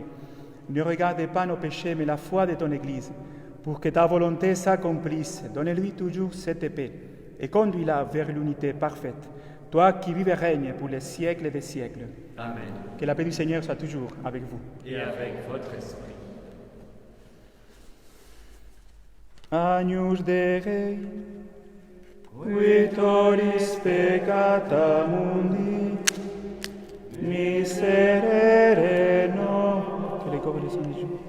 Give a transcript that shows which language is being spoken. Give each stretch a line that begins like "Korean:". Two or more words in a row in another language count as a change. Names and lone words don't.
French: Ne regardez pas nos péchés, mais la foi de ton Église, pour que ta volonté s'accomplisse. Donne-lui toujours cette paix et conduis-la vers l'unité parfaite. Toi qui vives et règnes pour les siècles des siècles. Amen. Que la paix du Seigneur soit toujours avec vous. Et avec votre esprit.
Latin: Agnus Dei, qui tollis peccata mundi, miserere nos.
French: Que les corps et les songes.